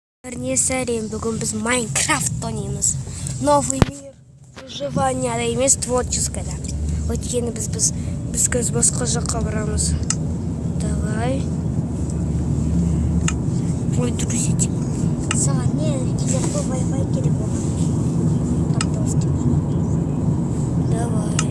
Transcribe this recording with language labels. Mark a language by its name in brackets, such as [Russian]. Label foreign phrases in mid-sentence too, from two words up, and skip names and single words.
[Kazakh] Сәлем, бүгін біз Майнкрафт ойнаймыз. [Russian] Новый мир выживания емес, творческое. [Kazakh] Өйткені біз қазір басқа жаққа барамыз. [Russian] Давай. Ой, друзья. [Kazakh] Саған не кезекті Wi-Fi керек болған. [Russian] Давай.